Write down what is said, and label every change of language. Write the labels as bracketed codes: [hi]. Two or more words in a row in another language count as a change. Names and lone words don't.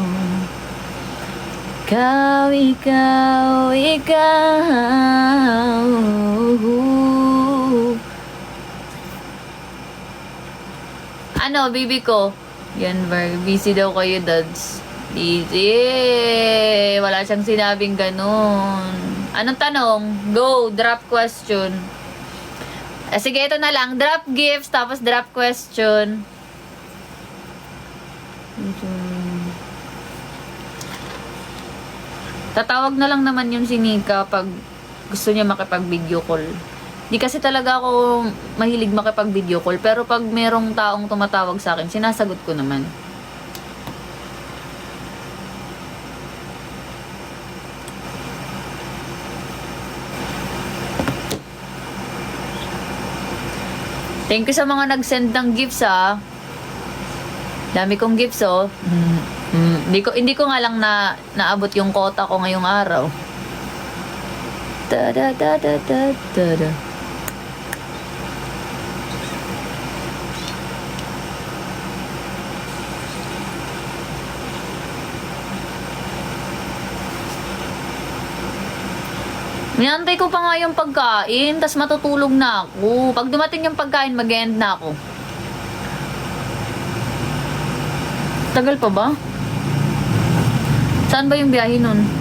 [tl] Ikaw, ikaw, ikaw. Ano, bibi ko? Yan, busy daw kayo, dads. Busy. Wala siyang sinabing ganun. Anong tanong? [en] Go, drop question. [tl] Sige, ito na lang. [en] Drop gifts, [tl] tapos [en] drop question. [tl] Tatawag na lang naman yung si Nika pag gusto niya makipag- [en] video call. [tl] Di kasi talaga ako mahilig makipag- [en] video call, [tl] pero pag merong taong tumatawag sa akin, sinasagot ko naman. [en] Thank you [tl] sa mga nag-send ng gifts, ha. Dami kong gifts, oh. Hindi ko nga lang naabot yung quota ko ngayong araw. Da da da da da da da. Minantay ko pa nga yung pagkain, tas matutulog na ako. Pag dumating yung pagkain, mag-end na ako. Tagal pa ba? Saan ba yung biyahe nun?